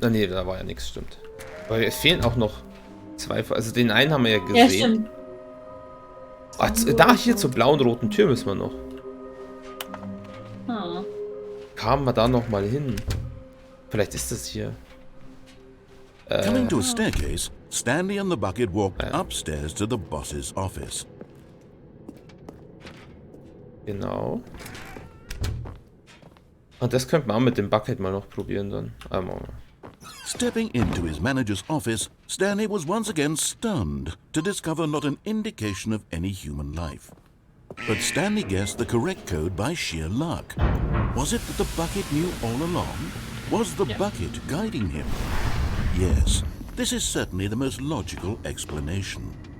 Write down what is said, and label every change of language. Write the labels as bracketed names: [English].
[German] Ah, nee, da war ja nichts, stimmt. Aber es fehlen auch noch 2... Also den einen haben wir ja gesehen. Ja, stimmt. Ach, da hier zur blauen roten Tür müssen wir noch. Ah. Kamen wir da noch mal hin? Vielleicht ist das hier. [English] Coming to a staircase, Stanley and the bucket walked upstairs to the boss's office. [German] Genau. Und das könnte man auch mit dem Bucket mal noch probieren dann. [English] Stepping into his manager's office, Stanley was once again stunned to discover not an indication of any human life. But Stanley guessed the correct code by sheer luck. Was it that the bucket knew all along? Was the bucket guiding him? Yes, this is certainly the most logical explanation.